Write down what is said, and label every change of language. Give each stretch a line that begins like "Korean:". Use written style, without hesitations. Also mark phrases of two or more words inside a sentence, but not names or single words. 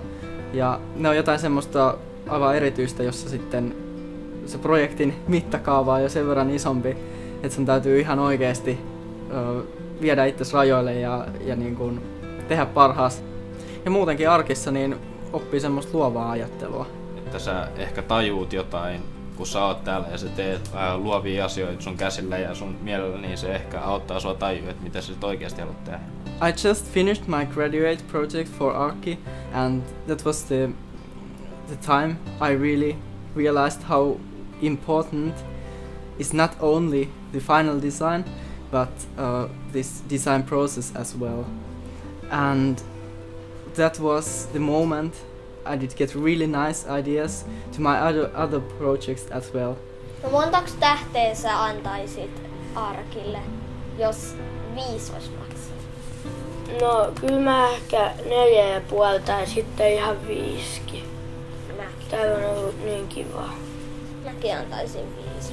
Finnish: Ja ne on jotain semmoista aivan erityistä, jossa sitten se projektin mittakaava on jo sen verran isompi, että sun täytyy ihan oikeasti viedä itsesi rajoille ja niin kuin tehdä parhaas. Ja muutenkin arkissa niin oppii semmoista luovaa ajattelua. Että sä ehkä tajuut jotain, kun sä oot täällä ja sä teet luovia asioita sun käsillä ja sun mielellä, niin se ehkä auttaa sua tajua, että mitä sä sit oikeasti haluat tehdä.
English: I just finished my graduate project for Arki and that was the time I really realized how important is not only the final design but this design process as well. And that was the moment I did get really nice ideas to my other projects as well.
Finnish: No montaks tähteä sä antaisit Arkille, jos 5 olisi maksanut? No kyllä mä ehkä 4,5 tai sitten ihan 5. Täällä on ollut niin kiva. Mäkin antaisin 5.